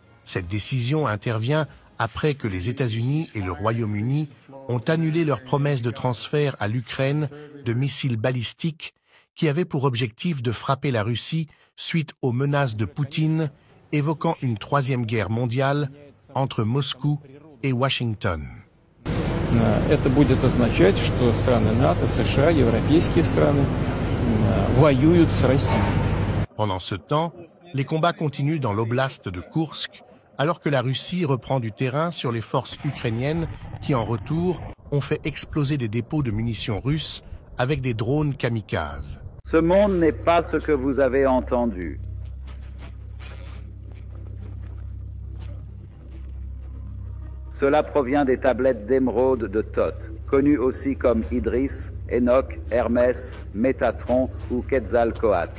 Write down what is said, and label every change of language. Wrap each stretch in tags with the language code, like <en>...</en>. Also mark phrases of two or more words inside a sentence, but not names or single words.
<fr>Cette décision intervient après que les États-Unis et le Royaume-Uni ont annulé leur promesse de transfert à l'Ukraine de missiles balistiques qui avait pour objectif de frapper la Russie suite aux menaces de Poutine, évoquant une troisième guerre mondiale entre Moscou et Washington.</fr> <ru>Это будет означать, что страны НАТО, США, европейские страны воюют с Россией.</ru> <fr>Pendant ce temps, les combats continuent dans l'oblast de Koursk, alors que la Russie reprend du terrain sur les forces ukrainiennes qui, en retour, ont fait exploser des dépôts de munitions russes avec des drones kamikazes. Ce monde n'est pas ce que vous avez entendu. Cela provient des tablettes d'émeraude de Thoth, connues aussi comme Idris, Enoch, Hermès, Métatron ou Quetzalcoatl.</fr>